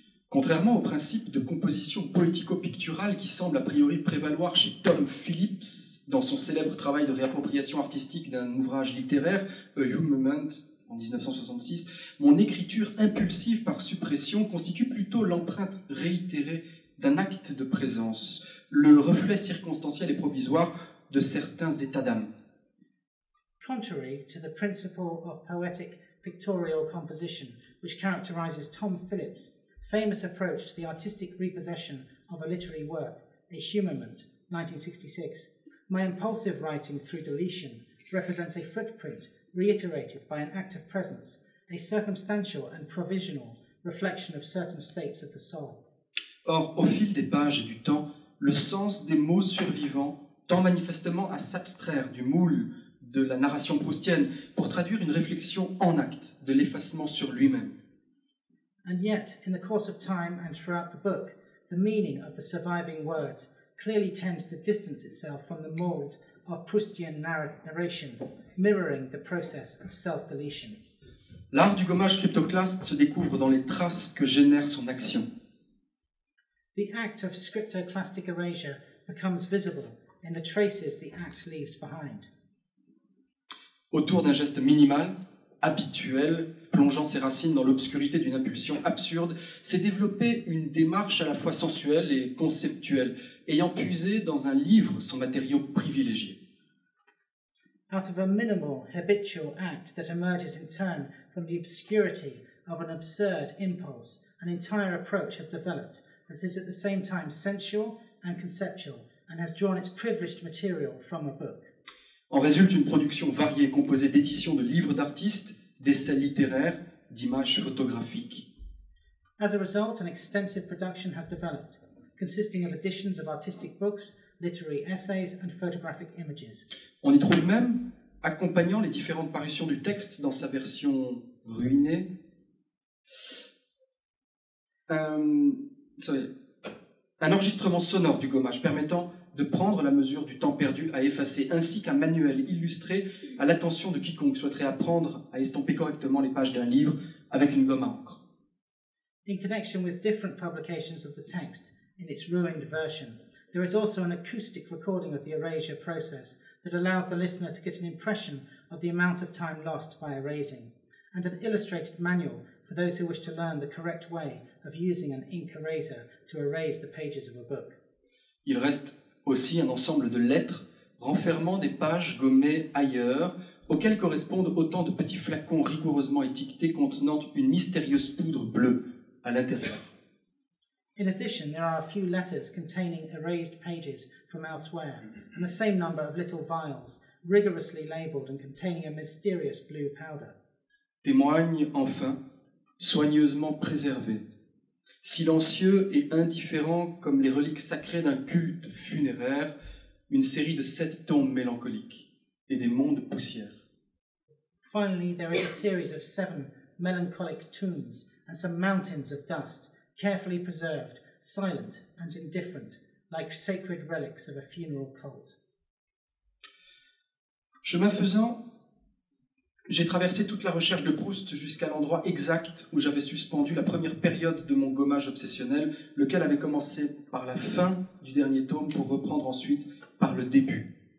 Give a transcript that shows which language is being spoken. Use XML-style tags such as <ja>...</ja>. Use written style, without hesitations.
<fr>Contrairement au principe de composition poético-picturale qui semble a priori prévaloir chez Tom Phillips dans son célèbre travail de réappropriation artistique d'un ouvrage littéraire, A Human Moment, en 1966, mon écriture impulsive par suppression constitue plutôt l'empreinte réitérée d'un acte de présence, le reflet circonstanciel et provisoire de certains états d'âme.</fr> <en>Contrary to the principle of poetic pictorial composition which characterizes Tom Phillips' famous approach to the artistic repossession of a literary work, A Humament, 1966, my impulsive writing through deletion represents a footprint reiterated by an act of presence, a circumstantial and provisional reflection of certain states of the soul.</en> <fr>Or, au fil des pages et du temps, le sens des mots survivants tend manifestement à s'abstraire du moule de la narration proustienne pour traduire une réflexion en acte de l'effacement sur lui-même.</fr> <en>And yet, in the course of time and throughout the book, the meaning of the surviving words clearly tends to distance itself from the mold of Proustian narration, mirroring the process of self-deletion.</en> <fr>L'art du gommage cryptoclaste se découvre dans les traces que génère son action.</fr> <en>The act of scriptoclastic erasure becomes visible in the traces the act leaves behind.</en> <fr>Autour d'un geste minimal, habituel, plongeant ses racines dans l'obscurité d'une impulsion absurde, s'est développée une démarche à la fois sensuelle et conceptuelle, ayant puisé dans un livre son matériau privilégié.</fr> <en>Out of a minimal, habitual act that emerges in turn from the obscurity of an absurd impulse, an entire approach has developed that is at the same time sensual and conceptual, and has drawn its privileged material from a book.</en> <fr>En résulte une production variée composée d'éditions de livres d'artistes, d'essais littéraires, d'images photographiques.</fr> <en>As a result, an extensive production has developed, consisting of editions of artistic books, literary essays, and photographic images.</en> <fr>On y trouve même, accompagnant les différentes parutions du texte dans sa version ruinée, un enregistrement sonore du gommage permettant de prendre la mesure du temps perdu à effacer, ainsi qu'un manuel illustré à l'attention de quiconque souhaiterait apprendre à estomper correctement les pages d'un livre avec une gomme à encre.</fr> <en>In connection with different publications of the text in its ruined version, there is also an acoustic recording of the erasure process that allows the listener to get an impression of the amount of time lost by erasing, and an illustrated manual for those who wish to learn the correct way of using an ink eraser to erase the pages of a book.</en> <fr>Il reste aussi un ensemble de lettres renfermant des pages gommées ailleurs, auxquelles correspondent autant de petits flacons rigoureusement étiquetés contenant une mystérieuse poudre bleue à l'intérieur.</fr> <en>In addition, there are a few letters containing erased pages from elsewhere, and the same number of little vials, rigorously labelled and containing a mysterious blue powder.</en> <fr>Témoigne enfin, soigneusement préservé, silencieux et indifférent comme les reliques sacrées d'un culte funéraire, une série de 7 tombes mélancoliques et des monts de poussière.</fr> <en>Finally, there is a series of 7 melancholic tombs and some mountains of dust, carefully preserved, silent and indifferent, like sacred relics of a funeral cult.</en> <fr>Chemin faisant, j'ai traversé toute la recherche de Proust jusqu'à l'endroit exact où j'avais suspendu la première période de mon gommage obsessionnel, lequel avait commencé par la fin du dernier tome pour reprendre ensuite par le début.</fr>